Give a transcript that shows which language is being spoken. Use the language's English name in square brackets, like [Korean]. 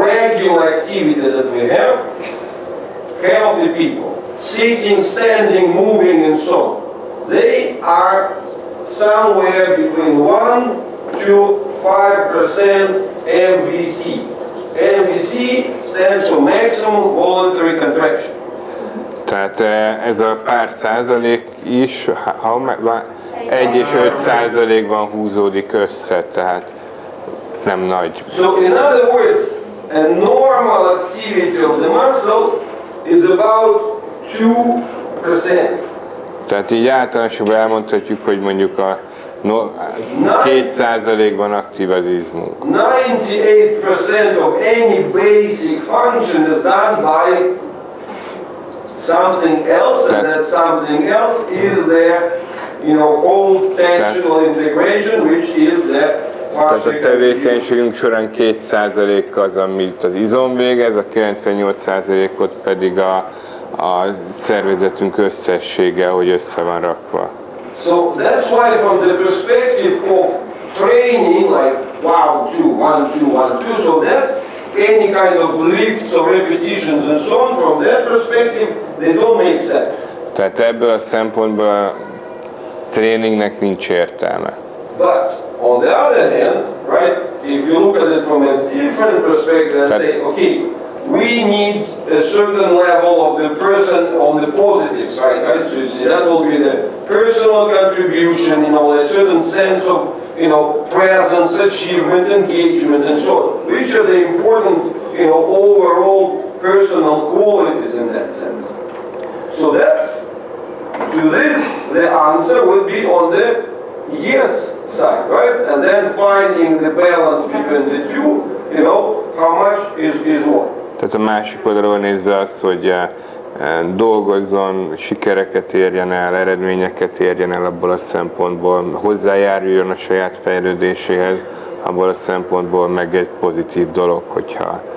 [English] regular activities that we have, healthy people, sitting, standing, moving and so on, they are somewhere between 1 to 5% MVC. MVC stands for maximum voluntary contraction. [Hungarian] Tehát ez a pár százalék is, ha 1 és 5%-ban húzódik össze, tehát nem nagy. [English] So in other words, a normal activity of the muscle is about 2%. [Hungarian] Tehát így általánosan elmondhatjuk, hogy mondjuk a 2%-ban aktív az izmunk. [English] 98% of any basic function is done by something else, and that something else is the, whole tensional integration, which is the [Hungarian] tehát a tevékenységünk során 2% az, amit az izom végez, a 98%-ot pedig a szervezetünk összessége, hogy össze van rakva. [English] So that's why from the perspective of training, like 1-2, so that any kind of lifts or repetitions and so on, from that perspective, they don't make sense. [Hungarian] Tehát ebből a szempontból a tréningnek nincs értelme. [English] But on the other hand, right, if you look at it from a different perspective and say, okay, we need a certain level of the person on the positive side, right? So you see, that will be the personal contribution, a certain sense of, presence, achievement, engagement, and so on. Which are the important, overall personal qualities in that sense. So to this, the answer would be on the yes side, right? And then finding the balance between the two, how much is what. [Hungarian] Tehát a másik oldalról nézve azt, hogy dolgozzon, sikereket érjen el, eredményeket érjen el abból a szempontból, hozzájáruljon a saját fejlődéséhez, abból a szempontból meg egy pozitív dolog, hogyha